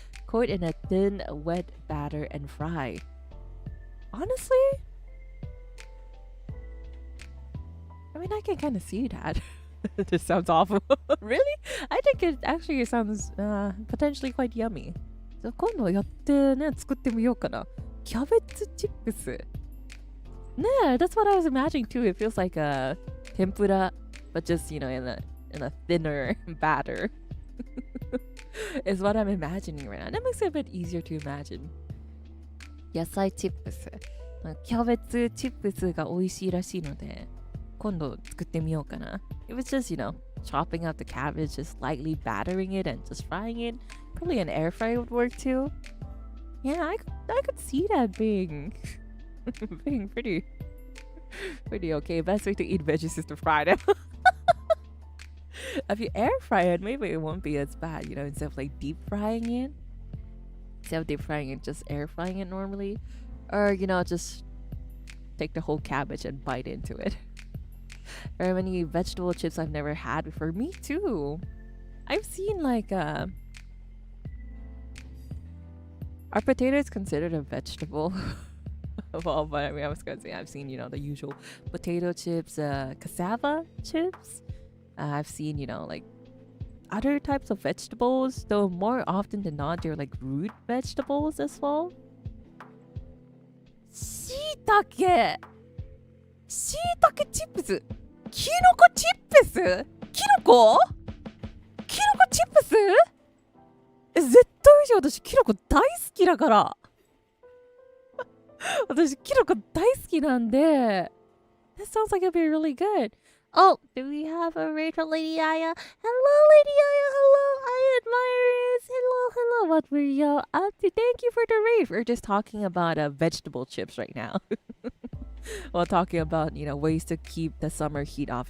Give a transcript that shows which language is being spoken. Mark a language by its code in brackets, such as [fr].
[en] Coat in a thin, wet batter and fry. Honestly, I mean, I can kind of see that. This sounds awful. Really? I think it actually sounds potentially quite yummy. [ja] So 今度やってね、作ってみようかな。キャベツチップス。 [en] ねえ、that's what I was imagining too. It feels like a tempura, but just, in a thinner batter. Is what I'm imagining right now. That makes it a bit easier to imagine. [ja] 野菜チップス。キャベツチップスが美味しいらしいので、今度作ってみようかな。 [en] If it's just, chopping up the cabbage, just lightly battering it and just frying it, probably an air fryer would work too. Yeah, I could see that being pretty okay. Best way to eat veggies is to fry them. If you air fry it, maybe it won't be as bad, instead of like deep frying it. Instead of deep frying it, just air frying it normally. Or, just take the whole cabbage and bite into it. There are many vegetable chips I've never had before. Me too. I've seen like are potatoes considered a vegetable? Well, but I mean, I was gonna say I've seen, the usual potato chips, cassava chips. I've seen, like other types of vegetables, though more often than not, they're like root vegetables as well. [ja] しいたけチップス、キノコチップス、キノコチップス、絶対以上私キノコ大好きだから私キノコ大好きなんで [en] That sounds like it'd be really good. Oh, do we have a raid from Lady Aya? Hello, Lady Aya. Hello, Aya admirers. Hello. What were y'all up to? Thank you for the raid. We're just talking about vegetable chips right now. While talking about, ways to keep the summer heat off.